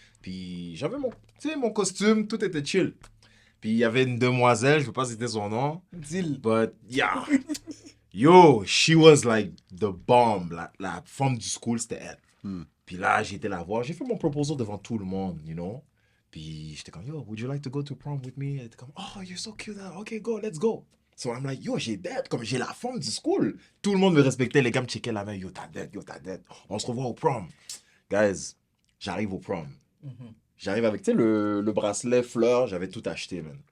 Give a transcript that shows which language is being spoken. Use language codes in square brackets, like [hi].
[fr] Puis, j'avais mon costume, tout était chill. Puis, il y avait une demoiselle, je veux pas citer son nom. [en] Deal. But, yeah. Yo, she was like the bomb. [fr] La femme du school, c'était elle. Puis là, j'ai été la voir. J'ai fait mon proposal devant tout le monde, [en] you know. [fr] Puis j'étais comme, [en] yo, would you like to go to prom with me? [fr] Elle était comme, [en] oh, you're so cute. Okay, go, let's go. So I'm like, yo, [fr] j'ai dette, comme j'ai la femme du school. Tout le monde me respectait. Les gars me checkaient la main. Yo, t'as dette. On se revoit au prom. Guys, j'arrive au prom. J'arrive avec, tu sais, le bracelet fleur. J'avais tout acheté, man.